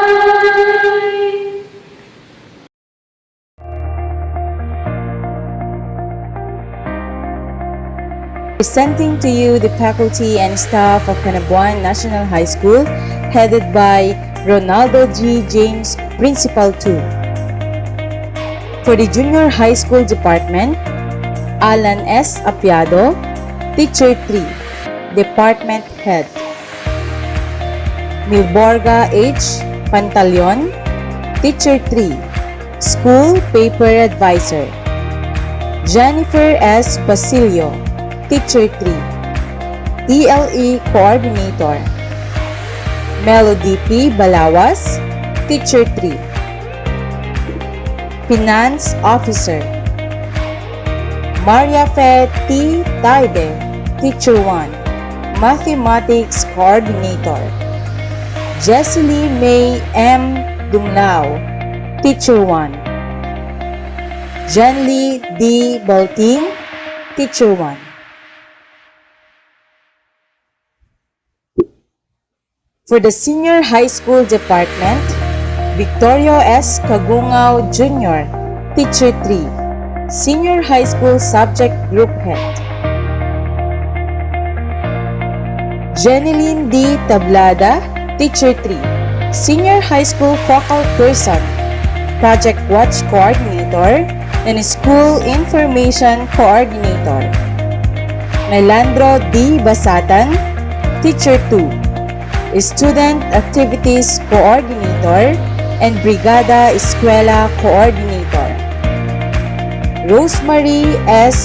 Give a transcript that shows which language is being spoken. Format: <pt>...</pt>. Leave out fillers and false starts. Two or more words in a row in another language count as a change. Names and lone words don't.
<en>Presenting to you the faculty and staff of Canabuan National High School, headed by Ronaldo G. James, Principal 2. For the Junior High School Department, Alan S. Apiado, Teacher 3, Department Head. Milborga H. Pantaleon, Teacher 3, School Paper Advisor. Jennifer S. Basilio, Teacher 3, ELE Coordinator. Melody P. Balawas, Teacher 3, Finance Officer. Maria Fe T. Taide, Teacher 1, Mathematics Coordinator. Jesselie May M. Dumlao, Teacher 1. Jenly D. Balting, Teacher 1. For the Senior High School Department, Victorio S. Kagungao Jr., Teacher 3, Senior High School Subject Group Head. Jeneline D. Tablada, Teacher 3, Senior High School Focal Person, Project Watch Coordinator, and School Information Coordinator. Melandro D. Basatan, Teacher 2, Student Activities Coordinator and Brigada Eskwela Coordinator. Rosemary S.</en>